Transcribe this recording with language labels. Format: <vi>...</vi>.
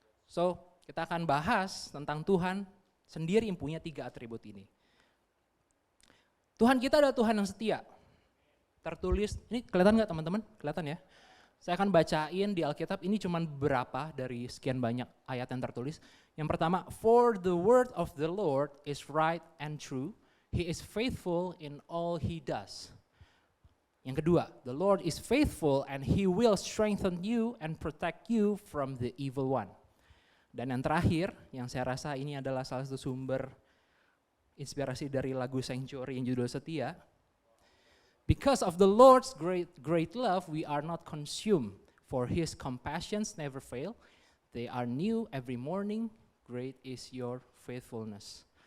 <id>So kita akan bahas tentang Tuhan sendiri yang punya 3 atribut ini. Tuhan kita adalah Tuhan yang setia. Tertulis, ini kelihatan nggak teman-teman? Kelihatan ya? Saya akan bacain di Alkitab, ini cuma beberapa dari sekian banyak ayat yang tertulis.</id> <en>Yang pertama, for the word of the Lord is right and true. He is faithful in all he does. Yang kedua, the Lord is faithful and he will strengthen you and protect you from the evil one.</en> <id>Dan yang terakhir, yang saya rasa ini adalah salah satu sumber inspirasi dari lagu Sanctuary yang judul Setia.</id> <en>Because of the Lord's great love, we are not consumed, for his compassions never fail. They are new every morning, great is your faithfulness.</en>